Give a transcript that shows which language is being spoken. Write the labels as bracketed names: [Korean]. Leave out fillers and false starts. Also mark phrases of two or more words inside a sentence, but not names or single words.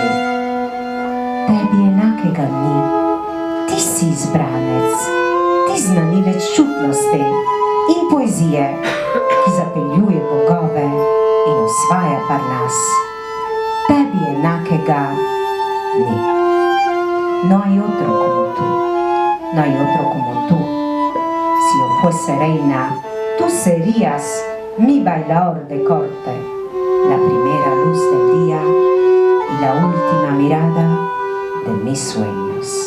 [Slovenian] Tebi enakega ni. Ti si izbranec, ti znanilec čutnosti in poezije, ki zapeljuje bogove in osvaja Parnas. Tebi enakega ni. [Spanish] No hay otro como tú, no hay otro como tú. Si yo fuese reina, tú serías mi bailador de corte, la primera luz del día y la última mirada de mis sueños.